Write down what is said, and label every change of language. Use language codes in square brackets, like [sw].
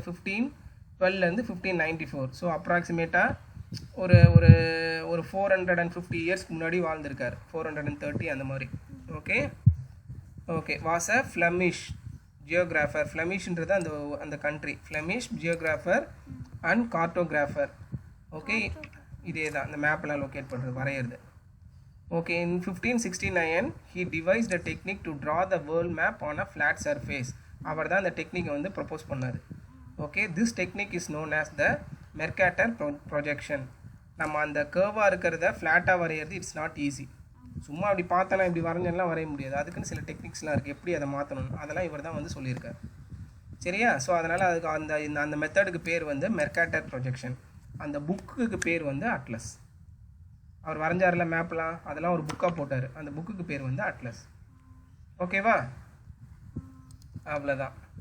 [ta] 1512 1594. So அப்ராக்சிமேட்டாக ஒரு ஒரு ஒரு 450 இயர்ஸ்க்கு முன்னாடி வாழ்ந்திருக்காரு, 430 அந்த மாதிரி. [en] Okay okay. Was a Flemish geographer. [ta] ஃப்ளெமிஷ்ன்றது அந்த country. [en] Flemish geographer and cartographer. [ta] Okay, இதே தான் இந்த மேப்லாம் லொக்கேட் பண்ணுறது, வரைகிறது. [en] Okay, in 1569 he devised a technique to draw the world map on a flat surface. [ta] அவர் தான் இந்த டெக்னிக்கை வந்து ப்ரொப்போஸ் பண்ணார். [en] Okay, this technique is known as the Mercator projection. [ta] நம்ம அந்த கர்வாக இருக்கிறத ஃப்ளாட்டாக வரைகிறது [en] It's not easy. [ta] சும்மா அப்படி பார்த்தோன்னா இப்படி வரைஞ்செல்லாம் வரைய முடியாது, அதுக்குன்னு சில டெக்னிக்ஸ்லாம் இருக்குது, எப்படி அதை மாற்றணும் அதெல்லாம் இவர் தான் வந்து சொல்லியிருக்கார். சரியா? ஸோ அதனால் அதுக்கு அந்த மெத்தடுக்கு பேர் வந்து மெர்காட்டர் ப்ரொஜெக்ஷன். அந்த புக்குக்கு பேர் வந்து அட்லஸ். அவர் வரைஞ்சார்ல மேப்லாம், அதெல்லாம் ஒரு புக்காக போட்டார், அந்த புக்குக்கு பேர் வந்து அட்லஸ். ஓகேவா? அவ்வளோதான்.